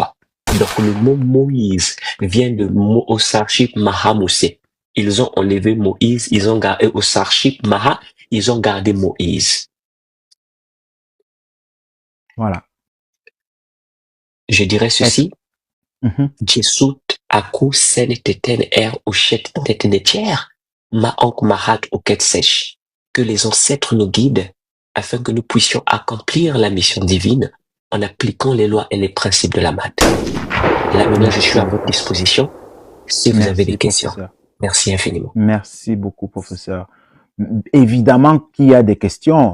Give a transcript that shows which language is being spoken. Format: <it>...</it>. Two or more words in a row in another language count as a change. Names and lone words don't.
<fr>Donc, le mot Moïse vient de Osarchip Mahamoussé. Ils ont enlevé Moïse, ils ont gardé Osarchip Maha, ils ont gardé Moïse. Voilà. Je dirais ceci. Jesut Aku Sen Teten Ushet Tetenetier. Maonk Mahat Oket Sèche, que les ancêtres nous guident afin que nous puissions accomplir la mission divine en appliquant les lois et les principes de la math. Là maintenant, je suis à votre disposition si vous avez des questions. Professeur. Merci infiniment. Merci beaucoup, professeur. Évidemment qu'il y a des questions.</fr>